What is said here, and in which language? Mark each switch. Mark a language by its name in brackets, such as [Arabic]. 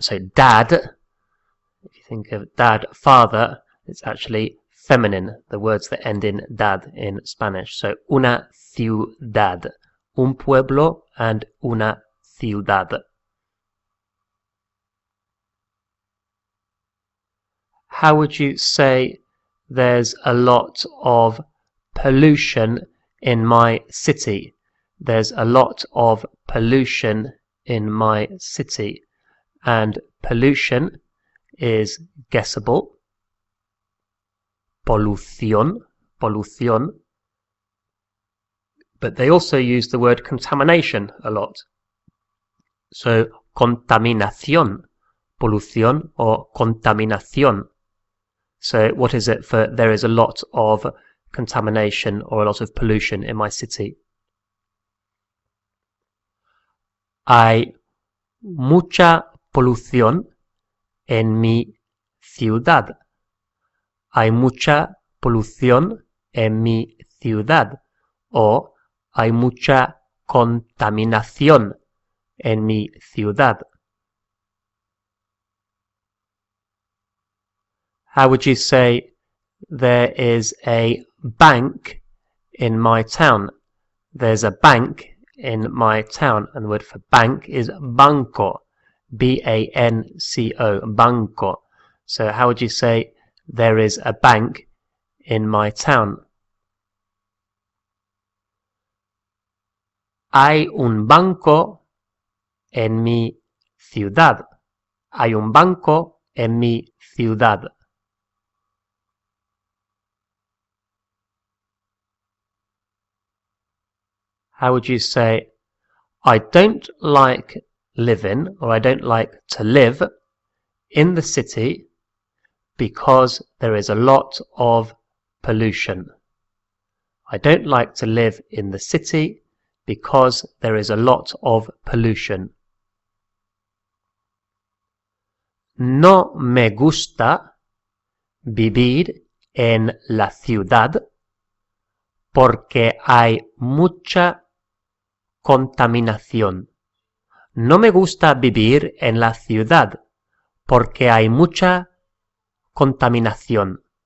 [English] So dad, if you think of dad, father, it's actually feminine, the words that end in dad in Spanish. [Spanish] So una ciudad, un pueblo and una ciudad. [English] How would you say there's a lot of pollution in my city? There's a lot of pollution in my city. And pollution is guessable. Polución. But they also use the word contamination a lot. [Spanish] So contaminación, polución or contaminación. [English] So what is it for there is a lot of contamination or a lot of pollution in my city? [Spanish] Hay mucha polución en mi ciudad. Hay mucha polución en mi ciudad. O hay mucha contaminación en mi ciudad. [English] How would you say there is a bank in my town? There's a bank in my town, and the word for bank is banco, B-A-N-C-O, banco. So how would you say there is a bank in my town? [Spanish] Hay un banco en mi ciudad. Hay un banco en mi ciudad. [English] How would you say, I don't like living, or I don't like to live in the city because there is a lot of pollution. I don't like to live in the city because there is a lot of pollution. [Spanish] No me gusta vivir en la ciudad porque hay mucha contaminación. No me gusta vivir en la ciudad porque hay mucha contaminación.